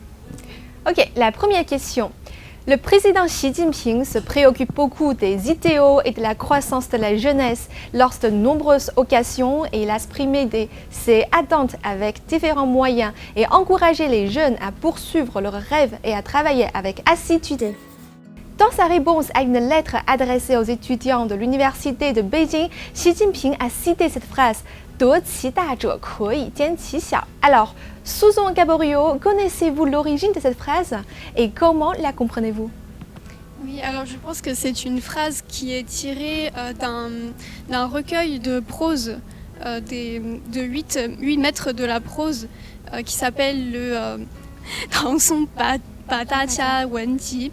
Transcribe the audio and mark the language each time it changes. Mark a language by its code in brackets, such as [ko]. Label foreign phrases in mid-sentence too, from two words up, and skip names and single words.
[fr] Ok, la première question. Le président Xi Jinping se préoccupe beaucoup des idéaux et de la croissance de la jeunesse lors de nombreuses occasions et il a exprimé ses attentes avec différents moyens et encouragé les jeunes à poursuivre leurs rêves et à travailler avec assiduité. Dans sa réponse à une lettre adressée aux étudiants de l'université de Beijing, Xi Jinping a cité cette phrase « [zh] 得其大者可以兼其小 ». [fr] Alors, Suzon Gaborio, connaissez-vous l'origine de cette phrase et comment la comprenez-vous? Oui, alors je pense que c'est une phrase qui est tirée d'un recueil de prose de 8 maîtres de la prose qui s'appelle le [zh] 唐宋八大家文集.